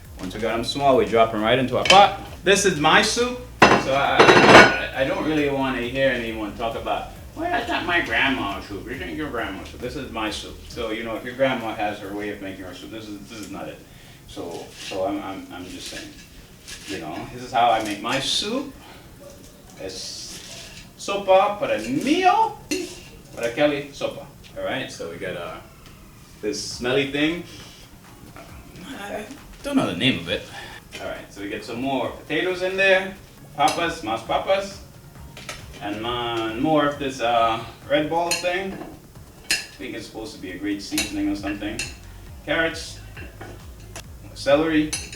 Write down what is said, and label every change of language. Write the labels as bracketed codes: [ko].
[en] Once we got them small, we drop them right into our pot. This is my soup, so I don't really want to hear anyone talk about, well, that's not my grandma's soup. This ain't your grandma's soup. This is my soup. So you know, if your grandma has her way of making her soup, this is not it. So I'm just saying, you know, this is how I make my soup. [es] Es sopa para mío, para Kelly sopa. [en] All right, so we got this smelly thing. I don't know the name of it. All right, so we get some more potatoes in there, [es] papas, mas papas, [en] and more of this red ball thing. I think it's supposed to be a great seasoning or something. Carrots, celery.